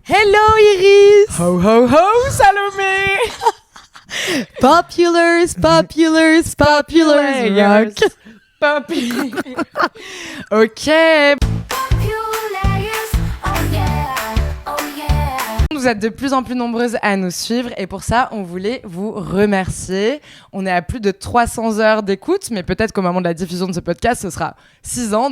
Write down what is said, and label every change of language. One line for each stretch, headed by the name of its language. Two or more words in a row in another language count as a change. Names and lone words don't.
English: Hello Iris. Ho ho ho Salomé. Populars rock. Ok.
French: Vous êtes de plus en plus nombreuses à nous suivre et pour ça, on voulait vous remercier. On est à plus de 300 heures d'écoute, mais peut-être qu'au moment de la diffusion de ce podcast, ce sera 6 ans.